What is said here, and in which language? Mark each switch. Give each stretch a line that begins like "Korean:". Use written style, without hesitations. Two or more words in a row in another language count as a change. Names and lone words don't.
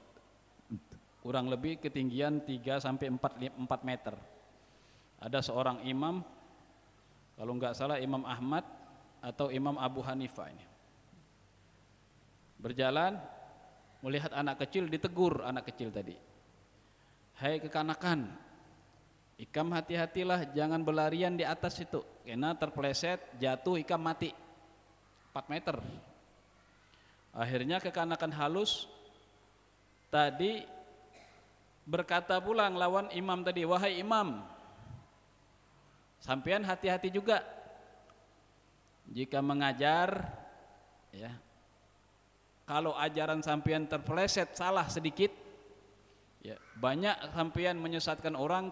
Indonesian: Kurang lebih ketinggian 3 sampai 4 meter. Ada seorang imam, kalau enggak salah Imam Ahmad atau Imam Abu Hanifah ini. Berjalan melihat anak kecil, ditegur anak kecil tadi. Hai kekanakan, ikam hati-hatilah, jangan berlarian di atas itu, karena terpeleset jatuh ikam mati 4 meter. Akhirnya
Banjar: kekanakan halus
Indonesian: tadi berkata
Banjar: pulang lawan
Indonesian: imam tadi, wahai imam, sampean hati-hati juga jika mengajar ya. Kalau ajaran sampean terpeleset salah sedikit ya, banyak sampean menyesatkan orang.